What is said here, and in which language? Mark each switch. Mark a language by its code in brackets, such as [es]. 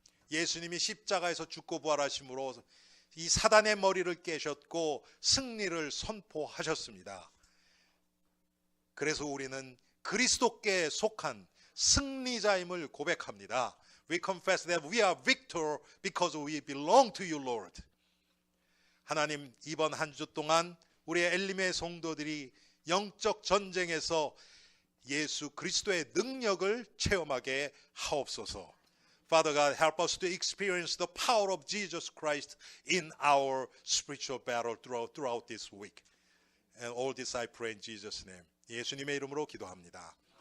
[ko] 예수님이 십자가에서 죽고 부활하심으로 이 사단의 머리를 깨셨고 승리를 선포하셨습니다. 그래서 우리는 그리스도께 속한 승리자임을 고백합니다. [en] We confess that we are victor because we belong to you, Lord. [ko] 하나님, 이번 한 주 동안 우리의 엘림의 성도들이 영적 전쟁에서 예수 그리스도의 능력을 체험하게 하옵소서. [en] Father God, help us to experience the power of Jesus Christ in our spiritual battle throughout this week. And all this I pray in Jesus' name. [ko] 예수님의 이름으로 기도합니다.